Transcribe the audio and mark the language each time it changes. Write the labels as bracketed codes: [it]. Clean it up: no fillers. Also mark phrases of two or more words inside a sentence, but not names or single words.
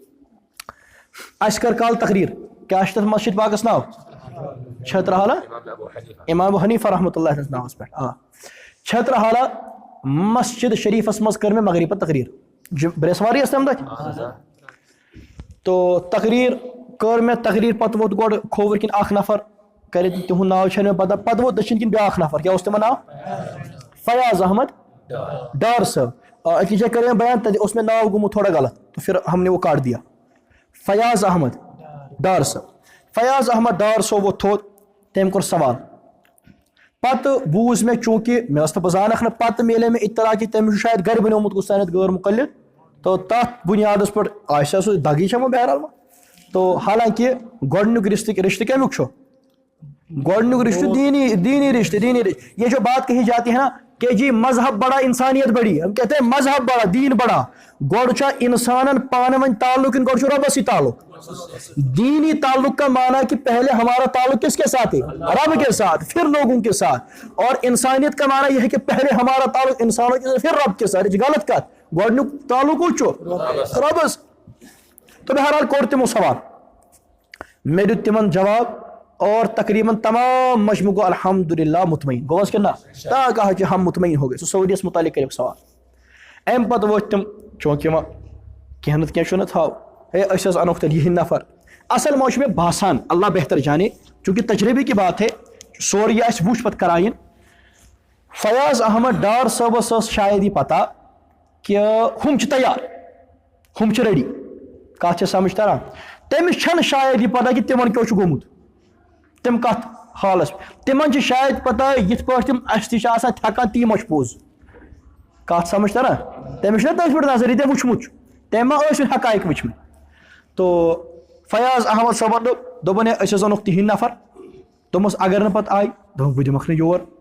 [ks] اَسہِ کٔر کالہٕ تقریٖر کیٛاہ چھُ تَتھ مسجد پاکَس ناو چھترحالہ امام ابو حنیفہ رحمۃ اللہ سٕنٛدِس ناوَس پٮ۪ٹھ آ چھترحالہ مسجد شریٖفَس منٛز کٔر مےٚ مغرب پتہٕ تقریٖر برٛیسواری ٲس تَمہِ دۄہ تو تقریٖر کٔر مےٚ تقریٖر پَتہٕ ووت گۄڈٕ کھووُر کِنۍ اکھ نفر کرِ تِہُنٛد ناو چھَنہٕ مےٚ پتہ پَتہٕ ووت دٔچھِنۍ کِنۍ بیٛاکھ نفر کیٛاہ اوس تِمن ناو فیاض احمد ڈار صٲب أکِس جایہِ کَرے مےٚ بیان تَتہِ اوس مےٚ ناو گوٚمُت تھوڑا غلط [ur] تو پھر ہم نے وہ کاٹ دیا [ks] فیاض احمد ڈار صٲب فیاض احمد ڈار صٲب ووت تھوٚد تٔمۍ کوٚر سوال پتہٕ بوٗز مےٚ چوٗنٛکہِ مےٚ ٲس نہٕ بہٕ زانکھ نہٕ پتہٕ میلے مےٚ اطلاع کہِ تٔمِس چھُ شاید گرِ بنیومُت کُس تانٮ۪تھ غٲر مُقلد تو تَتھ بُنیادَس پٮ۪ٹھ آسہِ سُہ دگی چھےٚ وۄنۍ بہرحال وۄنۍ تو حالانکہِ گۄڈنیُک رشتہٕ کمیُک چھُ گۄڈنیُک رشتہٕ دینی رشتہٕ [ur] یہ جو بات کہی جاتی ہے نا کہ جی مذہب بڑا انسانیت بڑی ہم کہتے ہیں مذہب بڑا دین بڑا [ks] گۄڈٕ چھا انسانن پانہٕ ؤنۍ تعلق گۄڈٕ چھُ رۄبس سۭتۍ تعلق [ur] دینی تعلق کا معنی کہ پہلے ہمارا تعلق کس کے ساتھ ہے رب کے ساتھ پھر لوگوں کے ساتھ اور انسانیت کا معنی یہ ہے کہ پہلے ہمارا تعلق انسانوں کے ساتھ [ks] پھر رب کے ساتھ غلط کت گۄڈنیُک تعلق کُس چھُ رۄبس تو بہرحال کوٚر تِمو سوال مےٚ دیُت تِمن جواب [ur] اور تقریباً تمام مجموع کو الحمدللہ مطمئن [ks] گوس [ur] کہ نا تا کہا کہ ہم مطمئن ہو گئے [ks] سُہ سعودیس متعلق کریکھ سوال امہِ پتہٕ وٲتۍ تِم چوٗنٛکہِ وۄنۍ کینٛہہ نتہٕ کینٛہہ چھُ نہ تھاو ہے أسۍ حظ اَنوکھ تیٚلہِ یِہِنٛدۍ نفر اصل منٛز چھُ مےٚ باسان [ur] اللہ بہتر جانے [ks] چوٗنٛکہِ [ur] تجربے کی بات ہے [ks] سورُے یہِ اَسہِ وٕچھ پتہٕ کراین فیاض احمد ڈار صٲبس ٲس شاید یہِ پتہ کہ ہُم چھِ تیار ہُم چھِ ریڈی کتھ چھےٚ سمجھ تران تٔمِس چھنہٕ شاید یہِ پتہ کہ تِمن کیٛاہ چھُ گوٚمُت تِم کتھ حالس تِمن چھِ شاید پتہ یِتھ پٲٹھۍ تِم اَسہِ تہِ چھِ آسان تھٮ۪کان تی ما چھُ پوٚز کتھ سمجھ تران تٔمِس چھُنہ تٔتھۍ پٮ۪ٹھ نظر یہِ تٔمۍ وٕچھمُت چھُ تٔمۍ ما ٲسِو حقایق وٕچھمٕتۍ تو فیاض احمد صٲبن دوٚپُن ہے أسۍ حظ اَنوکھ تِہِنٛدۍ نفر دوٚپمَس اگر نہٕ پتہٕ آیہِ دوٚپُکھ بہٕ دِمکھ نہٕ یور